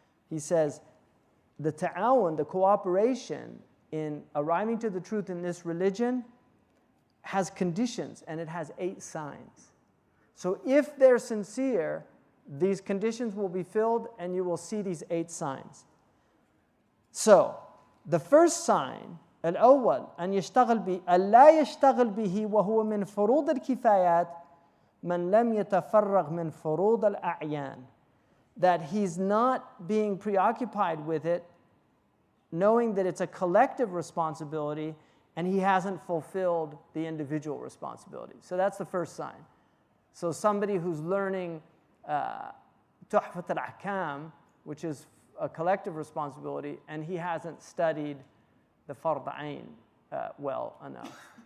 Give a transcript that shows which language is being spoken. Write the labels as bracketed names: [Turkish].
[English] He says, the ta'awun, the cooperation in arriving to the truth in this religion has conditions, and it has 8 signs. So if they're sincere, these conditions will be filled and you will see these 8 signs. So the first sign, [Arabic] الأول أن لا يشتغل به وهو من فروض الكفايات من لم يتفرغ من فروض الأعيان. [English] That he's not being preoccupied with it, knowing that it's a collective responsibility and he hasn't fulfilled the individual responsibility. So that's the first sign. So somebody who's learning Tuhfat al-Ahkam, which is a collective responsibility, and he hasn't studied the Fard Ain well enough.